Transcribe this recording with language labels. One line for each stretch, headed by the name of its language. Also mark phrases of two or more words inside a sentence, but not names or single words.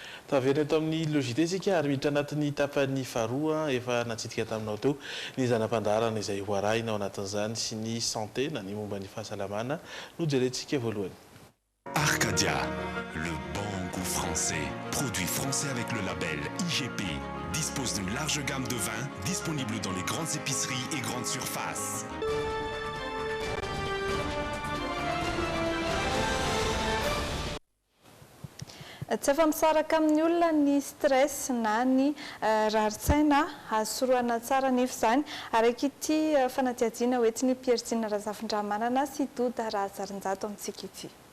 Malagasy: Tavela eto amin'ny logité sika ary miditra anatin'ny tapan'ny faharoa efa natsitika taminao teo ny zanam-pandarana izay hoarahina ao anatin'izany sy ny santé na ny momba ny fahasalamana no jerentsika voalohany.
French: Arcadia, le bon goût français. Produit français avec le label IGP. Dispose d'une large gamme de vins disponible dans les grandes épiceries et grandes surfaces.
Malagasy: Tsy efa misaraka amin'ny olona ny stress na ny rarin-tsaina hasoroana tsara nefa izany araka ity fanadihadiana hoentin'ny Pierre Razafindramanana sy Doda Razarinjato amintsika ity.